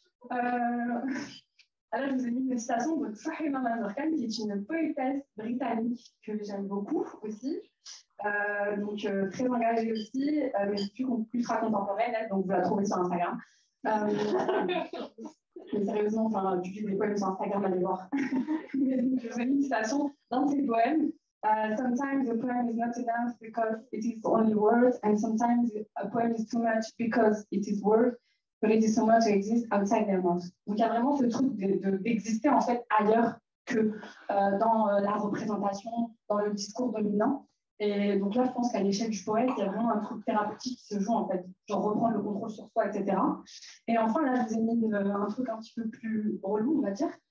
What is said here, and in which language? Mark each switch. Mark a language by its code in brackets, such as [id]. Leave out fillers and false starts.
[fr] Alors, je vous ai mis une citation de Fahima Manzorkan, qui est une poétesse britannique que j'aime beaucoup aussi, très engagée aussi, mais plus contemporaine, elle, donc vous la trouvez sur Instagram. Mais sérieusement, enfin, tu publies des poèmes sur Instagram, allez voir. Mais donc, je vous ai mis une citation dans ces poèmes. [en] Sometimes a poem is not enough because it is only words, and sometimes a poem is too much because it is words, but it is so much to exist outside their mouth. [fr] Donc il y a vraiment ce truc d'exister en fait ailleurs que dans la représentation, dans le discours dominant. Et donc là, je pense qu'à l'échelle du poète, il y a vraiment un truc thérapeutique qui se joue en fait, genre reprendre le contrôle sur soi, etc. Et enfin, là, je vous ai mis un truc un petit peu plus relou, on va dire.